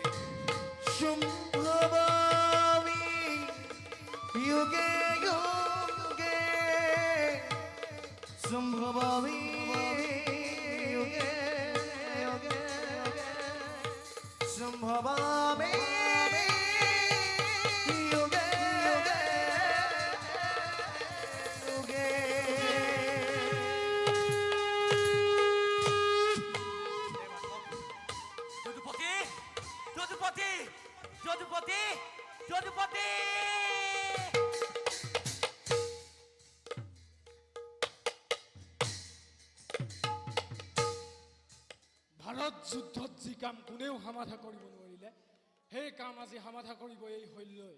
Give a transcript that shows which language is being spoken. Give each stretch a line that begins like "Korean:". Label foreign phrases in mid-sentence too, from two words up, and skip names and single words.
Sanskrit: সম্ভবামি युगे युगे সম্ভবামি युगे युगे সম্ভবামি युगे युगे
Assamese: যদুপতি, যদুপতি, যদুপতি, যদুপতি! ভাৰত যুদ্ধত যি কাম কোনেও সমাধা কৰিব নোৱাৰিলে, সেই কাম আজি সমাধা কৰিব এই শল্যই।